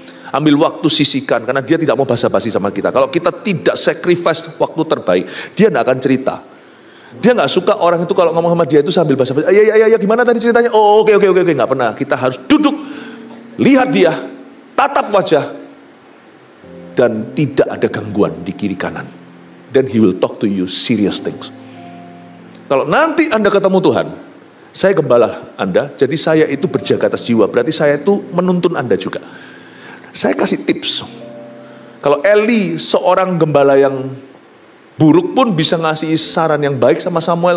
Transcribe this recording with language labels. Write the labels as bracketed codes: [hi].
[id] Ambil waktu, sisihkan, karena Dia tidak mau basa-basi sama kita. Kalau kita tidak sacrifice waktu terbaik, Dia tidak akan cerita. Dia nggak suka orang itu kalau ngomong sama dia itu sambil basa-basi. Ya, gimana tadi ceritanya? Oh, oke, nggak pernah. Kita harus duduk, lihat dia, tatap wajah, dan tidak ada gangguan di kiri kanan. [en] Then He will talk to you serious things. [id] Kalau nanti Anda ketemu Tuhan, saya gembala Anda, jadi saya itu berjaga atas jiwa. Berarti saya itu menuntun Anda juga. Saya kasih tips. Kalau Eli, seorang gembala yang buruk pun bisa ngasih saran yang baik sama Samuel.